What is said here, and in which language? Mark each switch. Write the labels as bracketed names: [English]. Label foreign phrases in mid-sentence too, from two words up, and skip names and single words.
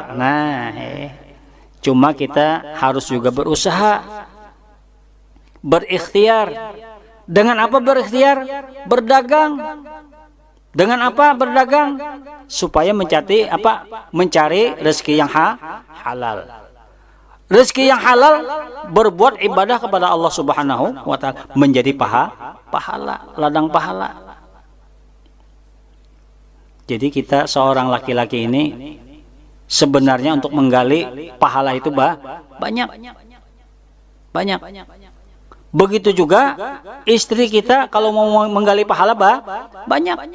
[Indonesian] Nah, cuma kita harus juga berusaha, berikhtiar. Dengan apa berikhtiar? Berdagang. Dengan apa berdagang? Supaya mencari rezeki yang halal. Rezeki yang halal, berbuat ibadah kepada Allah [Arabic] سبحانه وتعالى, [Indonesian] menjadi pahala, ladang pahala. Jadi kita seorang laki-laki ini sebenarnya untuk menggali pahala itu banyak. Begitu juga istri kita kalau mau menggali pahala banyak.